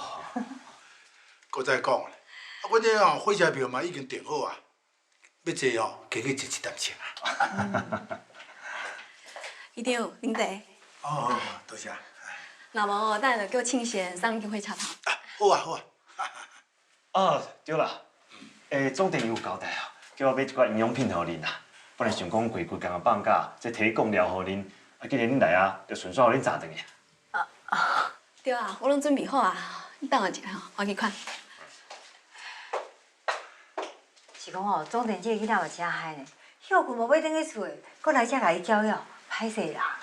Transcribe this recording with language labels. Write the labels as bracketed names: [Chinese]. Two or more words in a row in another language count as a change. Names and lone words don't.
[Min Nan Chinese] 搁再讲咧，我这哦火车票嘛已经订好啊，要坐哦，加去坐一站车啊。一定恁坐。好，多谢。那无哦，等下就叫庆贤送你去火车头。好啊，好啊。哦，对啦，总店有交代啊，叫我买一寡营养品互恁啦。本来想讲过几工啊放假，再提供料互恁，既然恁来啊，就顺续互恁炸转去。对啊，我拢准备好啊，你等我一下吼，我去看。是讲哦，总店这个囡仔嘛真嗨呢，休困无要转去厝的，搁来遮甲伊教育，歹势啦。